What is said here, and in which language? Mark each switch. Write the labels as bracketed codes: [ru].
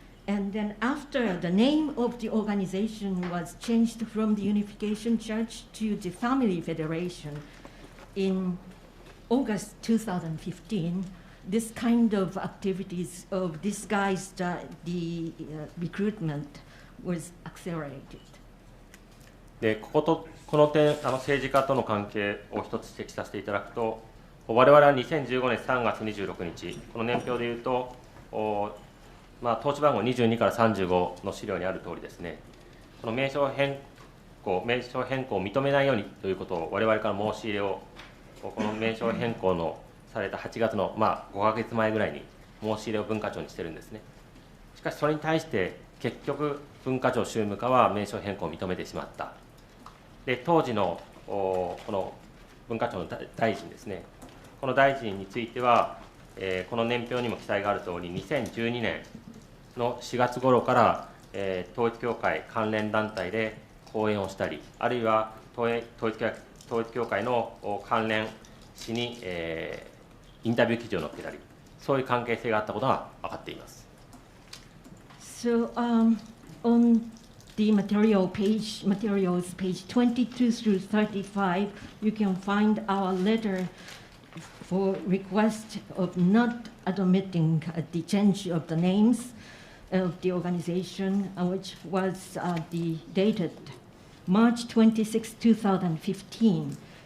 [en] And then after the name of the organization was changed from the Unification Church to the Family Federation in August 2015, this kind of activities of disguised recruitment was accelerated. [ja] でこの点、政治家との関係を一つ指摘させていただくと、我々は2015年3月26日、この年表でいうと、登記番号22から35の資料にある通りですね、この名称変更を認めないようにということを我々から申し入れを、この名称変更のされた8月の、5ヶ月前ぐらいに申し入れを文化庁にしてるんですね。しかしそれに対して結局文化庁宗務課は名称変更を認めてしまった。で当時のこの文化庁の大臣ですね、この大臣については、この年表にも記載があるとおり、2012年の4月頃から、統一教会関連団体で講演をしたり、あるいは統一教会の関連誌に、インタビュー記事を載っけたり、そういう関係性があったことが分かっています。 [en] So, on the materials page 22 through 35, you can find our letter for request of not admitting the change of the names of the organization, which was dated March 26, 2015.